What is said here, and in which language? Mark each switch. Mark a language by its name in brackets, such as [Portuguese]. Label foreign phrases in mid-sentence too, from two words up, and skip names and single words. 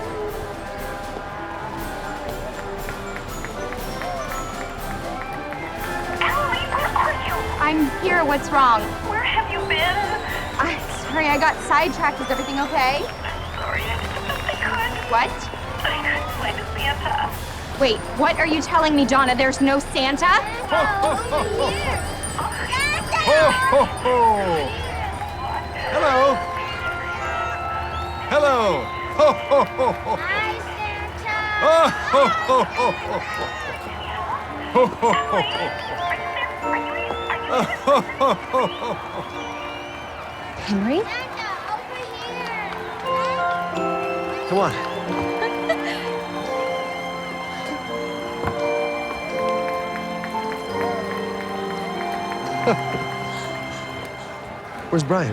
[English] Emily, where are you? I'm here. What's wrong? Where have you been? I'm sorry, I got sidetracked. Is everything okay? I'm sorry, I did the best I could. What? I couldn't find a Santa. Wait, what are you telling me, Donna? There's no Santa? Ho, ho, ho, ho. Ho, ho, ho. Hello. Hello. Ho, ho, ho, ho. Hi, Santa. Oh, ho, ho, ho, ho. Ho, ho, ho, ho. Oh, ho, ho, ho, ho. Henry? Come on. Where's Brian?